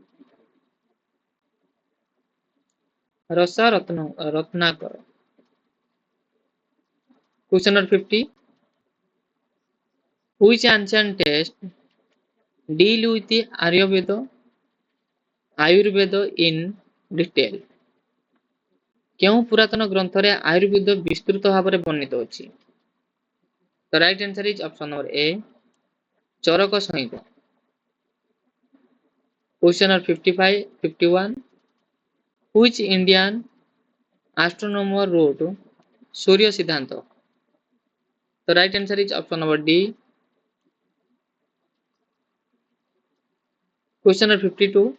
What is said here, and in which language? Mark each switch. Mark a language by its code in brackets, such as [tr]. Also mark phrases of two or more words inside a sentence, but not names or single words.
[en] Rasa Ratnakara. Question number 50. Which ancient test deal with the Ayurveda in detail? [or] କେଉଁ ପୁରାତନ ଗ୍ରନ୍ଥରେ ଆୟୁର୍ବେଦ ବିସ୍ତୃତ ଭାବରେ ବର୍ଣ୍ଣିତ ଅଛି? [en] The right answer is option number A. ଚରକ ସଂହିତା. Question number 55, 51. Which Indian astronomer wrote Surya Siddhanta? The right answer is option number D. Question number 52.